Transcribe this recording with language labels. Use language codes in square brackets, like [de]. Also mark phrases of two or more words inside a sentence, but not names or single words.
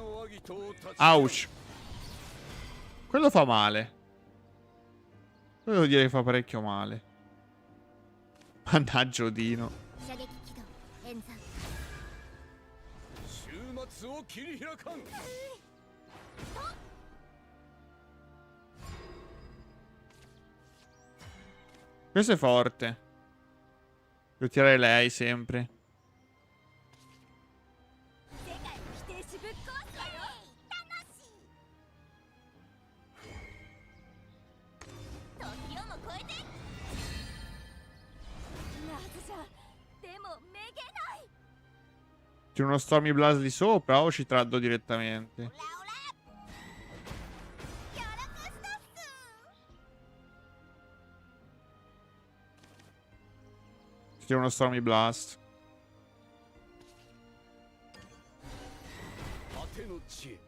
[it] Ouch. Quello fa male. Quello devo dire che fa parecchio male. Mannaggia Odino. [ja] 射撃軌道演算終末を切り開かん [it] Questo è forte. Devo tirare lei sempre. [ja] 世界を否定しぶっ壊すわよ魂時をも超えてなぜじゃでもめげない [it] C'è uno Stormy Blast lì sopra o ci traddo direttamente? [ja] オラやらかしたっす [it] C'è uno Stormy Blast. [ja] 果ての地へ